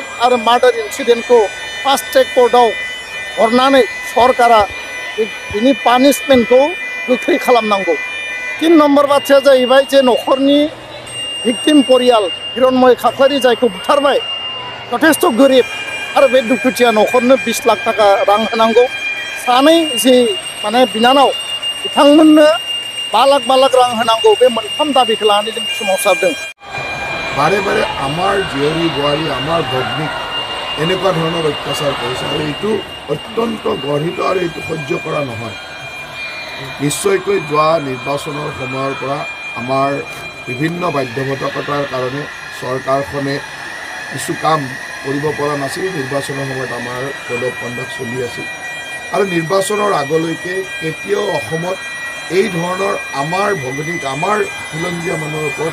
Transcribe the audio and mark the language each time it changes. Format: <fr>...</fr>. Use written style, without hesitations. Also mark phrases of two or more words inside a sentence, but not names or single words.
<brx>आरो मार्डार इन्सिडेन्टखौ</brx> <en>fast track court</en> <brx>हरनानै सरकारा बिनि पानिशमेन्टखौ गोख्रै खालामनांगौ 3 नम्बर बाथ्राया जाहैबाय जे न'खरनि विक्टिम परियाल हिरण्मय खाख्लारि जायखौ बुथारबाय जथेस्थ गोरिब आरो बे दुखुथिया न'खरनो 20 लाख थाखा रां होनांगौ सानै जि माने बिनानाव बिथांमोननो 5 लाख रां होनांगौ बे मोनथाम दाबिखौ लानानै जों सोमावसारदों</brx> <as>বাৰে বাৰে আমাৰ জীয়ৰী বোৱাৰী আমাৰ ভগ্নীক এনেকুৱা ধৰণৰ অত্যাচাৰ কৰিছে আৰু এইটো অত্যন্ত গৰ্হিত আৰু এইটো সহ্য কৰা নহয় নিশ্চয়কৈ যোৱা নিৰ্বাচনৰ সময়ৰ পৰা আমাৰ বিভিন্ন বাধ্যবাধকতাৰ কাৰণে চৰকাৰখনে কিছু কাম কৰিব পৰা নাছিল নিৰ্বাচনৰ সময়ত আমাৰ</as> <en>code of conduct</en> <as>চলি আছিল আৰু নিৰ্বাচনৰ আগলৈকে কেতিয়াও অসমত এই ধৰণৰ আমাৰ ভগ্নিক আমাৰ খিলঞ্জীয়া মানুহৰ ওপৰত</as>